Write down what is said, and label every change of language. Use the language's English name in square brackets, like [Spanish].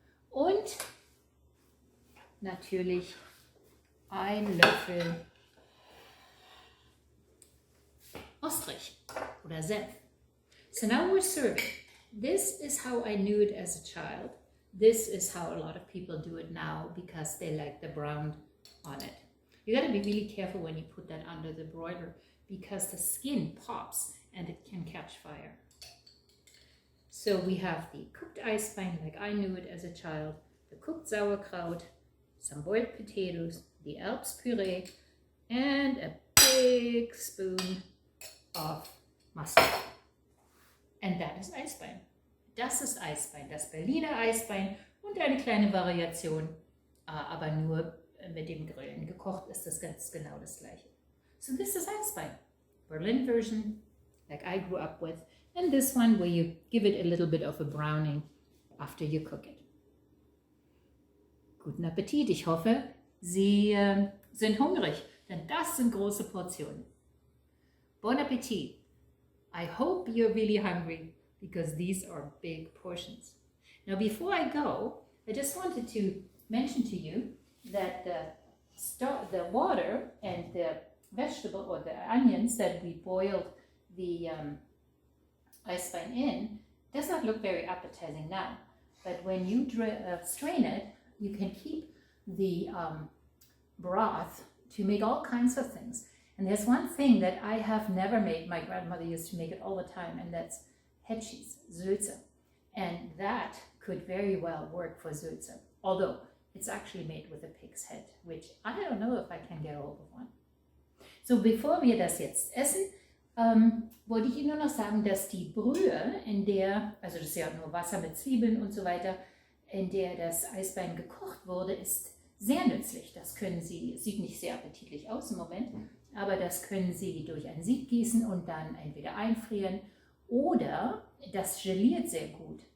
[German] und natürlich ein Löffel Ostrich oder Senf. [English] So now we're serving. This is how I knew it as a child. This is how a lot of people do it now because they like the brown on it. You got to be really careful when you put that under the broiler because the skin pops and it can catch fire. So we have the cooked Eisbein like I knew it as a child, the cooked Sauerkraut, some boiled potatoes, the Erbspüree, and a big spoon of mustard. And that is Eisbein. [German] Das ist Eisbein, das Berliner Eisbein und eine kleine Variation, aber nur mit dem Grillen. Gekocht ist das ganz genau das gleiche. [English] So this is Eisbein, Berlin version, like I grew up with, and this one where you give it a little bit of a browning after you cook it. [German] Guten Appetit, ich hoffe, Sie sind hungrig, denn das sind große Portionen. [English] Bon Appetit. I hope you're really hungry because these are big portions. Now before I go, I just wanted to mention to you that the water and the vegetable or the onions that we boiled the Eisbein in does not look very appetizing now. But when you strain it, you can keep the broth to make all kinds of things. And there's one thing that I have never made. My grandmother used to make it all the time, and that's Hetschis, Sülze. And that could very well work for Sülze, although it's actually made with a pig's head, which I don't know if I can get hold of one. [German] So, bevor wir das jetzt essen, wollte ich Ihnen nur noch sagen, dass die Brühe, in der, also das ist ja nur Wasser mit Zwiebeln und so weiter, in der das Eisbein gekocht wurde, ist sehr nützlich. Das können Sie, sieht nicht sehr appetitlich aus im Moment, aber das können Sie durch ein Sieb gießen und dann entweder einfrieren oder das geliert sehr gut.